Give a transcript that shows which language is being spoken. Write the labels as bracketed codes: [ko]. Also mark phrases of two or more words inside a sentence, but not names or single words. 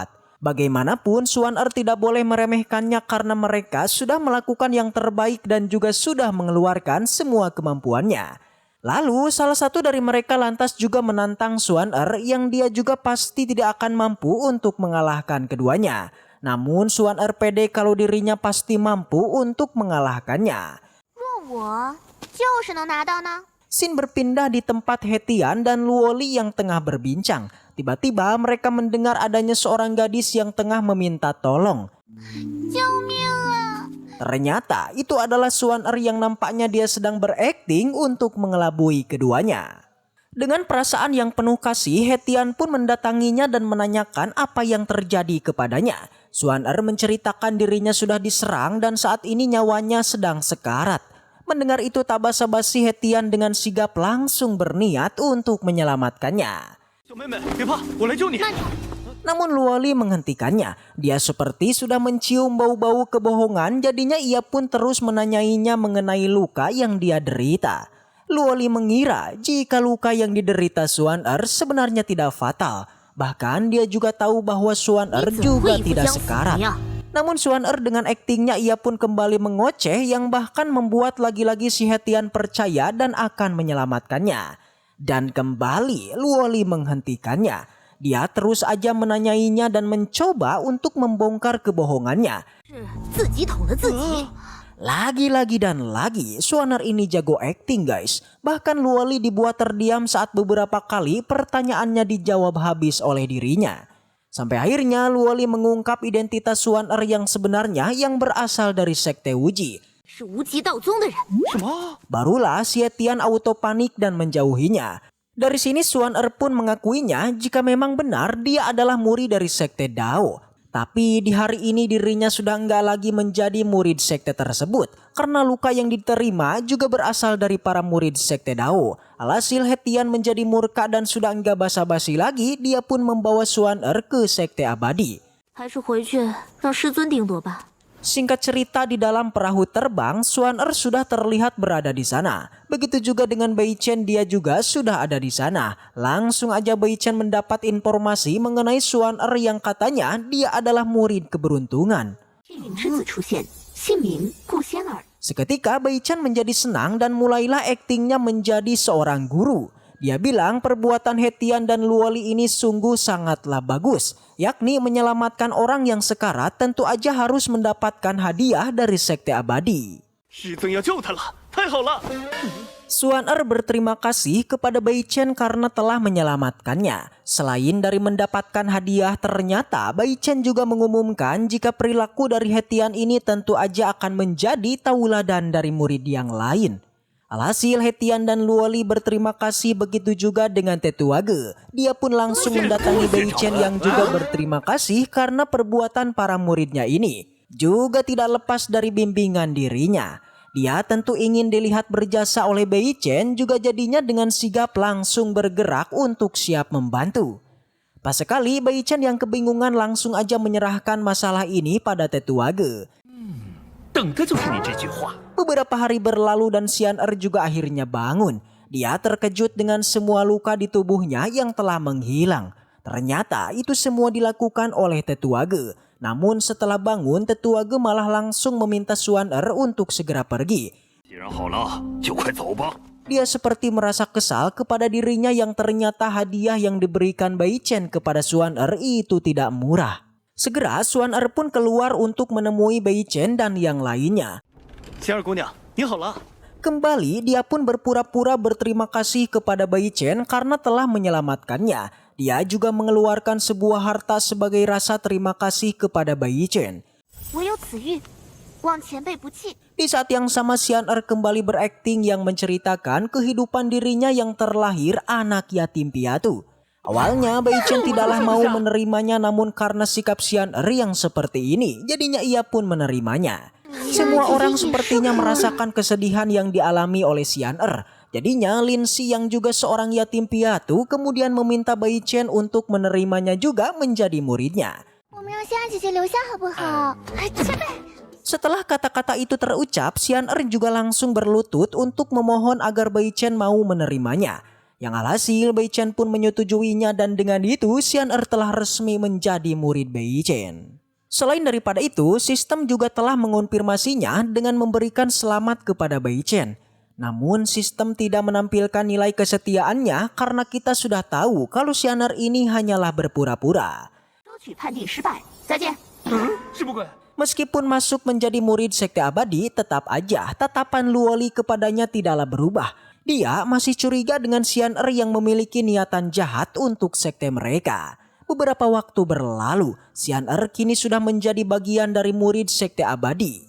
[id] Bagaimanapun Xuan Er tidak boleh meremehkannya karena mereka sudah melakukan yang terbaik dan juga sudah mengeluarkan semua kemampuannya. Lalu salah satu dari mereka lantas juga menantang Xuan Er yang dia juga pasti tidak akan mampu untuk mengalahkan keduanya. Namun Xuan Er pede kalau dirinya pasti mampu untuk mengalahkannya. [zh] 若我就是能拿到呢？ [id] Scene berpindah di tempat Hetian dan Luoli yang tengah berbincang. Tiba-tiba mereka mendengar adanya seorang gadis yang tengah meminta tolong. [zh] 救命啊！ [id] Ternyata itu adalah Xuan Er yang nampaknya dia sedang berakting untuk mengelabui keduanya. Dengan perasaan yang penuh kasih, Hetian pun mendatanginya dan menanyakan apa yang terjadi kepadanya. Xuan Er menceritakan dirinya sudah diserang dan saat ini nyawanya sedang sekarat. Mendengar itu tak basa-basi Hetian dengan sigap langsung berniat untuk menyelamatkannya. [zh] 小妹妹，别怕，我来救你。慢着， [id] Namun Luoli menghentikannya. Dia seperti sudah mencium bau-bau kebohongan, jadinya ia pun terus menanyainya mengenai luka yang dia derita. Luoli mengira jika luka yang diderita Xuan Er sebenarnya tidak fatal. Bahkan dia juga tahu bahwa Xuan Er [zh] 你怎么 [id] juga [zh] 会不 [id] tidak [zh] 将死 [id] sekarat. [zh] 呀？ [id] Namun Xuan Er dengan aktingnya ia pun kembali mengoceh yang bahkan membuat lagi-lagi si Hetian percaya dan akan menyelamatkannya. Dan kembali Luoli menghentikannya. Dia terus aja menanyainya dan mencoba untuk membongkar kebohongannya. [zh] 是自己捅了自己。 [id] Lagi-lagi dan lagi Xuan Er ini jago [en] acting guys. [id] Bahkan Luoli dibuat terdiam saat beberapa kali pertanyaannya dijawab habis oleh dirinya. Sampai akhirnya Luoli mengungkap identitas Xuan Er yang sebenarnya yang berasal dari Sekte Wuji. [zh] 是无极道宗的人。什么？ [id] Barulah si Hetian auto panik dan menjauhinya. Dari sini Xuan Er pun mengakuinya jika memang benar dia adalah murid dari Sekte Dao. Tapi di hari ini dirinya sudah enggak lagi menjadi murid sekte tersebut. Karena luka yang diterima juga berasal dari para murid Sekte Dao. Alhasil Hetian menjadi murka dan sudah enggak basa-basi lagi, dia pun membawa Xuan Er ke Sekte Abadi. [zh] 还是回去让师尊定夺吧。 [id] Singkat cerita di dalam perahu terbang, Xuan Er sudah terlihat berada di sana. Begitu juga dengan Bai Chen, dia juga sudah ada di sana. Langsung aja Bai Chen mendapat informasi mengenai Xuan Er yang katanya dia adalah murid keberuntungan. [zh] 天陨之子出现，姓名顾仙儿。 [id] Seketika Bai Chen menjadi senang dan mulailah aktingnya menjadi seorang guru. Dia bilang perbuatan Hetian dan Luoli ini sungguh sangatlah bagus. Yakni menyelamatkan orang yang sekarat tentu aja harus mendapatkan hadiah dari Sekte Abadi. [zh] 师尊要救他了，太好了！ [id] Xuan Er berterima kasih kepada Bai Chen karena telah menyelamatkannya. Selain dari mendapatkan hadiah, ternyata Bai Chen juga mengumumkan jika perilaku dari Hetian ini tentu aja akan menjadi tauladan dari murid yang lain. Alhasil Hetian dan Luoli berterima kasih, begitu juga dengan Tetuage. Dia pun langsung mendatangi Bai Chen yang juga berterima kasih karena perbuatan para muridnya ini. Juga tidak lepas dari bimbingan dirinya. Dia tentu ingin dilihat berjasa oleh Bai Chen, juga jadinya dengan sigap langsung bergerak untuk siap membantu. Pas sekali Bai Chen yang kebingungan langsung aja menyerahkan masalah ini pada Tetuage. [zh] 等的就是你这句话。 [id] Beberapa hari berlalu dan Xuan Er juga akhirnya bangun. Dia terkejut dengan semua luka di tubuhnya yang telah menghilang. Ternyata itu semua dilakukan oleh Tetuage. Namun setelah bangun, Tetuage malah langsung meminta Xuan Er untuk segera pergi. [zh] 既然好了，就快走吧。 [id] Dia seperti merasa kesal kepada dirinya yang ternyata hadiah yang diberikan Bai Chen kepada Xuan Er itu tidak murah. Segera Xuan Er pun keluar untuk menemui Bai Chen dan yang lainnya. [zh] 仙儿姑娘，你好了。 [id] Kembali dia pun berpura-pura berterima kasih kepada Bai Chen karena telah menyelamatkannya. Dia juga mengeluarkan sebuah harta sebagai rasa terima kasih kepada Bai Chen. [zh] 我有紫玉，望前辈不弃。 [id] Di saat yang sama Xuan Er kembali berakting yang menceritakan kehidupan dirinya yang terlahir anak yatim piatu. Awalnya Bai Chen tidaklah mau menerimanya, namun karena sikap Xuan Er yang seperti ini, jadinya ia pun menerimanya. Semua orang sepertinya merasakan kesedihan yang dialami oleh Xuan Er. Jadinya Lin Si yang juga seorang yatim piatu kemudian meminta Bai Chen untuk menerimanya juga menjadi muridnya. [zh] 我们让仙儿姐姐留下好不好？哎，前辈。 [id] Setelah kata-kata itu terucap, Xuan Er juga langsung berlutut untuk memohon agar Bai Chen mau menerimanya. Yang alhasil Bai Chen pun menyetujuinya dan dengan itu Xuan Er telah resmi menjadi murid Bai Chen. Selain daripada itu, sistem juga telah mengonfirmasinya dengan memberikan selamat kepada Bai Chen. Namun sistem tidak menampilkan nilai kesetiaannya karena kita sudah tahu kalau Xuan Er ini hanyalah berpura-pura. [zh] 收取判定失败，再见。什么鬼？ [id] Meskipun masuk menjadi murid sekte abadi, tetap aja tatapan Luoli kepadanya tidaklah berubah. Dia masih curiga dengan Xian Er yang memiliki niatan jahat untuk sekte mereka. Beberapa waktu berlalu, Xian Er kini sudah menjadi bagian dari murid sekte abadi.